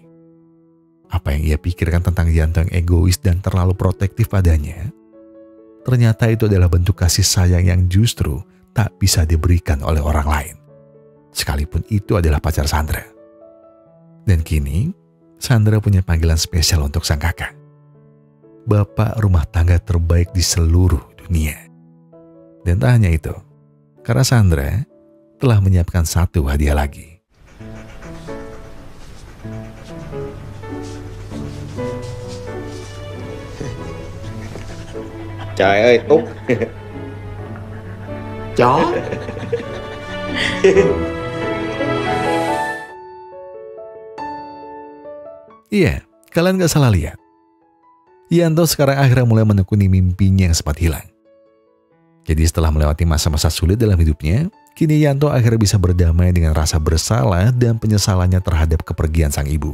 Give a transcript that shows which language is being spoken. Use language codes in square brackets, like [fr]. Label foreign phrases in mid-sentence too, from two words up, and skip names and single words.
[id] Apa yang ia pikirkan tentang Yanto yang egois dan terlalu protektif padanya, ternyata itu adalah bentuk kasih sayang yang justru tak bisa diberikan oleh orang lain, sekalipun itu adalah pacar Sandra. Dan kini, Sandra punya panggilan spesial untuk sang kakak, bapak rumah tangga terbaik di seluruh dunia. Dan tak hanya itu, karena Sandra telah menyiapkan 1 hadiah lagi. [vi] Trời ơi, Út. Chó. [id] Iya, kalian gak salah lihat. Yanto sekarang akhirnya mulai menekuni mimpinya yang sempat hilang. Jadi setelah melewati masa-masa sulit dalam hidupnya, kini Yanto akhirnya bisa berdamai dengan rasa bersalah dan penyesalannya terhadap kepergian sang ibu.